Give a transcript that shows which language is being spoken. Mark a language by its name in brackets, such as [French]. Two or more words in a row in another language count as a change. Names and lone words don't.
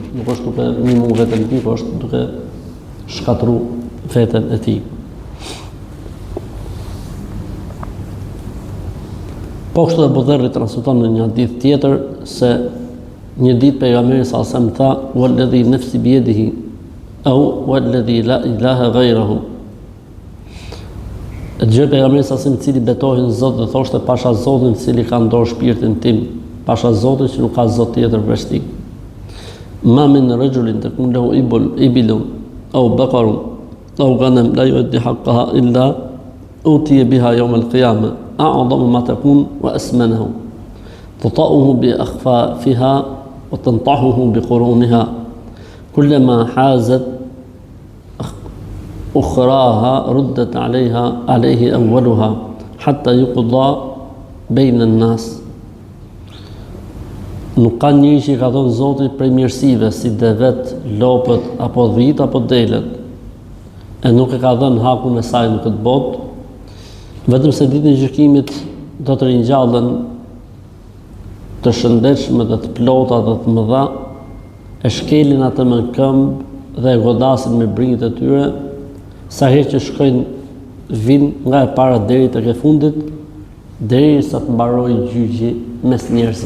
[Albanian] Nuk është duke ndihmu veten e tij, por është duke shkatru veten e tij. Po kështu Abu Dharri transmeton në një hadith tjetër se një ditë pejgamberi sa sa më tha [Arabic] والذي نفسي بيده أو والذي لا إله غيره. [Albanian] Gjë pejgamberi sa I cili betohej në Zot dhe thoshte pasha Zotin I cili ka ndorë shpirtin tim, pasha Zotin që nuk ka Zot tjetër veç Ti. [Arabic] ما من رجل تكون له إبل أو بقر أو غنم لا يؤدي حقها إلا أتي بها يوم القيامة أعظم ما تكون وأسمنه تطأه بأخفافها وتنطحه بقرونها كلما حازت أخراها ردت عليه أولها حتى يقضى بين الناس. [Albanian] Nuk ka njëri që ka thënë Zoti prej mirësive si devet, lopët apo dhit apo delet, e nuk e ka dhënë hakun e saj në këtë botë, vetëm se ditën e gjykimit do të ringjallen të shëndetshme dhe të plota dhe të mëdha, e shkelin atë me këmbë dhe e godasin me brinjët e tyre, sa herë që shkojnë vinë nga e para deri tek e fundit, derisa të mbarojë gjyqi mes njerëzve.